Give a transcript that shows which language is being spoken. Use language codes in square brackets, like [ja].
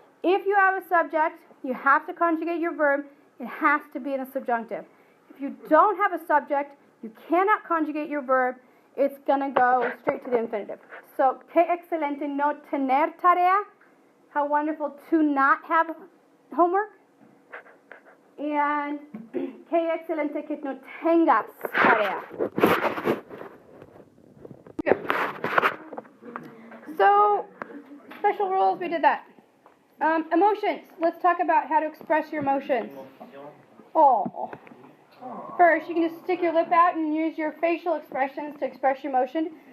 [en] If you have a subject, you have to conjugate your verb. It has to be in the subjunctive. If you don't have a subject, you cannot conjugate your verb. It's going to go straight to the infinitive. So, [es] qué excelente no tener tarea. [en] How wonderful to not have homework. [es] And qué excelente que no tengas tarea. [en] So, special rules, we did that. Emotions. Let's talk about how to express your emotions. Oh. First, you can just stick your lip out and use your facial expressions to express your emotion.